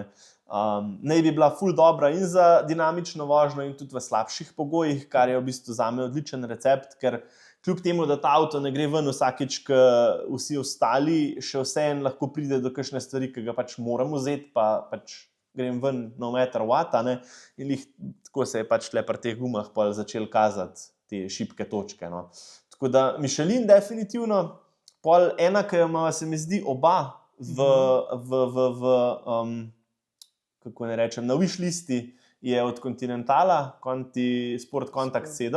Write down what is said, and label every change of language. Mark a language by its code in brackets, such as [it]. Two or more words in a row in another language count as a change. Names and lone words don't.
[sl] Naj bi bila ful dobra in za dinamično vožnjo in tudi v slabših pogojih, kar je v bistvu zame odličen recept, ker kljub temu, da ta avto ne gre ven vsakič, ko vsi ostali, še vseeno lahko pride do kakšne stvari, ki ga pač moram vzeti, pa pač grem ven [en] no matter what, [sl] in tako se je pač tle pri teh gumah pol začel kazati te šibke točke. Tako da Michelin definitivno, pol ena, ki jo ima, se mi zdi, oba kako ne rečem, na [en] wish listi [sl] je od Continentala, Sport Contact 7.